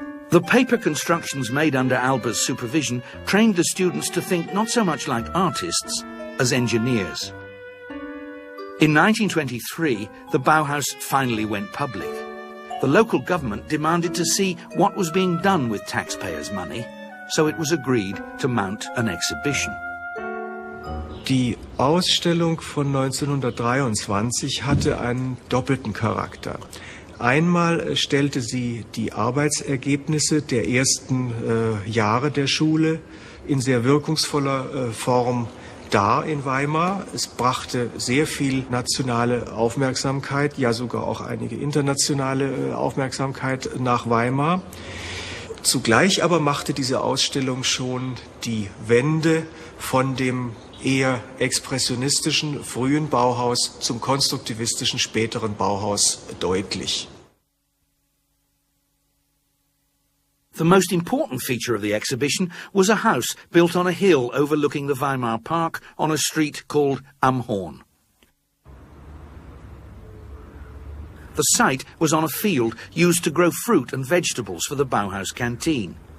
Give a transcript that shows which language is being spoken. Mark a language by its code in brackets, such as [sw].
[en] The paper constructions made under Albers' supervision trained the students to think not so much like artists as engineers. In 1923, the Bauhaus finally went public. The local government demanded to see what was being done with taxpayers' money, so it was agreed to mount an exhibition. [de] Die Ausstellung von 1923 hatte einen doppelten Charakter. Einmal stellte sie die Arbeitsergebnisse der ersten Jahre der Schule in sehr wirkungsvoller Form dar in Weimar. Es brachte sehr viel nationale Aufmerksamkeit, ja sogar auch einige internationale Aufmerksamkeit nach Weimar. Zugleich aber machte diese Ausstellung schon die Wende von dem eher expressionistischen frühen Bauhaus zum konstruktivistischen späteren Bauhaus deutlich. [en] The most important feature of the exhibition was a house built on a hill overlooking the Weimar Park on a street called Am Horn. The site was on a field used to grow fruit and vegetables for the Bauhaus canteen.